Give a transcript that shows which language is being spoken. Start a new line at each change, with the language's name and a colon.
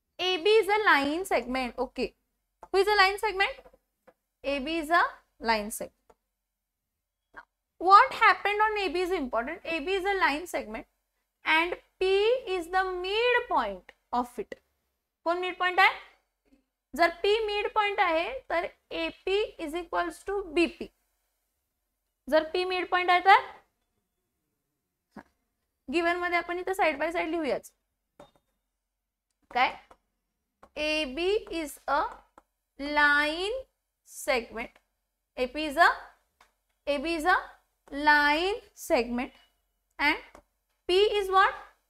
English: AB is a line segment. Okay. Who is a line segment? AB is a line segment. Now, what happened on AB is important. AB is a line segment and P is the midpoint of it.
Marathi: कोण mid point आहे? जर P mid point आहे तर AP is equals to BP. जर P mid point आहे तर given मध्ये आपण इथे साइड बाय साइड लिहूयाच. काय?
English: AB is a line segment. AB is a line segment and P is what?